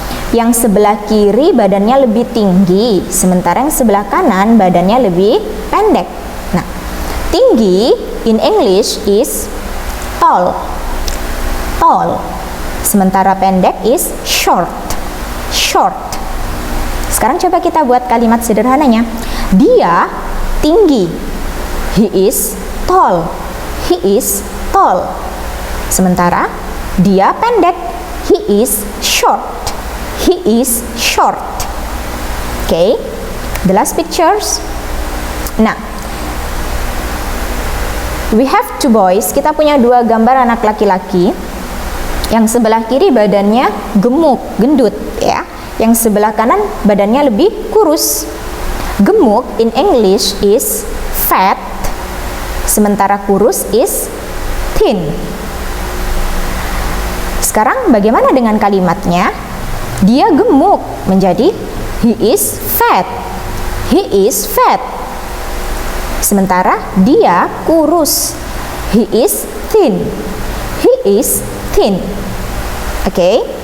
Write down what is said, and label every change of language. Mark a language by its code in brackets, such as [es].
[id] Yang sebelah kiri badannya lebih tinggi, sementara yang sebelah kanan badannya lebih pendek. [en] Nah, tinggi in English is tall. Tall. [id] Sementara pendek [en] is short. Short. [id] Sekarang coba kita buat kalimat sederhananya. Dia tinggi. [en] He is tall. He is tall. tall. [id] Sementara dia pendek. [en] He is short. He is short. Okay, the last pictures. Nah, we have two boys. [id] Kita punya dua gambar anak laki-laki. Yang sebelah kiri badannya gemuk, gendut, ya. Yang sebelah kanan badannya lebih kurus. [en] Gemuk in English is fat, [id] sementara kurus [en] is thin. [id] Sekarang bagaimana dengan kalimatnya? Dia gemuk menjadi [en] he is fat. He is fat. [id] Sementara dia kurus. [en] He is thin. He is thin. Oke.